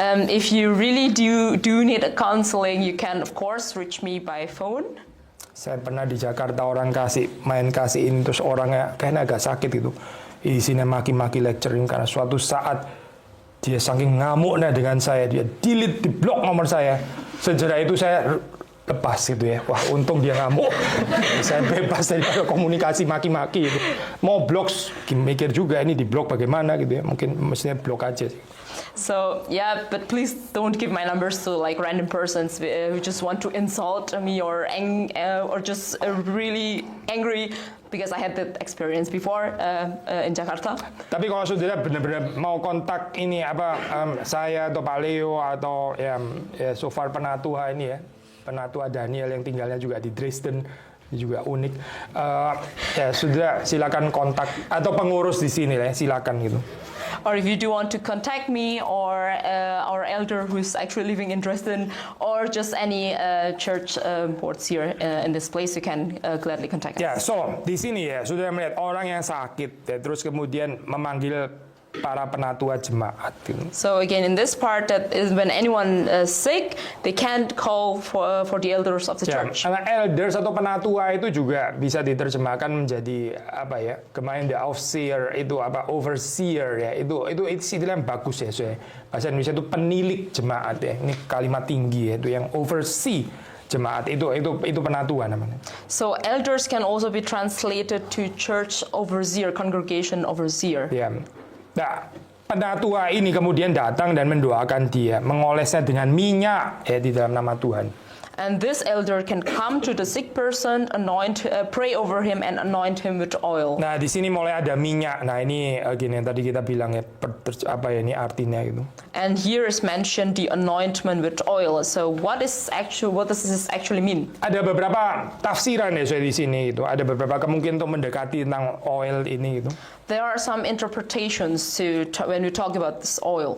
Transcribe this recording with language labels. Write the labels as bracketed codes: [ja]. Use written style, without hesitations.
[en] If you really do need a counseling, you can of course reach me by phone. [id] Saya pernah di Jakarta orang kasihin terus orangnya kayaknya agak sakit gitu. Isinya maki-maki lecturing karena suatu saat dia saking ngamuknya dengan saya, dia delete di blok nomor saya. Sejak itu saya lepas gitu ya. Wah, untung dia ngamuk. Saya bebas daripada komunikasi maki-maki itu. Mau blok mikir juga ini di blok bagaimana gitu ya. Mungkin mestinya blok aja sih. [en] So yeah, but please don't give my numbers to like random persons who just want to insult me or just really angry, because I had that experience before in Jakarta. [id] Tapi kalau saudara benar-benar mau kontak ini saya atau Pak Leo atau ya so far penatua ini ya, penatua Daniel yang tinggalnya juga di Dresden, juga unik. Ya saudara silakan kontak atau pengurus di sini lah, silakan gitu. [en] Or if you do want to contact me or our elder who's actually living in Dresden, or just any church boards here in this place, you can gladly contact us. [id] Ya, so di sini ya sudah melihat orang yang sakit, ya, terus kemudian memanggil para penatua jemaat. [en] So again, in this part, that is when anyone is sick, they can't call for the elders of the church. [id] Karena elders atau penatua itu juga bisa diterjemahkan menjadi kemarin the overseer itu overseer ya, itu istilah yang bagus ya, bahasa Indonesia itu penilik jemaat ya, ini kalimat tinggi ya, itu yang oversee jemaat itu penatua namanya. [en] So elders can also be translated to church overseer, congregation overseer. [id] Ya. Nah, penatua ini kemudian datang dan mendoakan dia, mengolesnya dengan minyak ya di dalam nama Tuhan. [en] And this elder can come to the sick person, pray over him and anoint him with oil. [id] Nah, di sini mulai ada minyak. Nah, ini gini yang tadi kita bilang ya, ini artinya gitu. [en] And here is mentioned the anointment with oil. So what does this actually mean? [id] Ada beberapa tafsiran ya di sini gitu. Ada beberapa kemungkinan untuk mendekati tentang oil ini gitu. [en] There are some interpretations when we talk about this oil.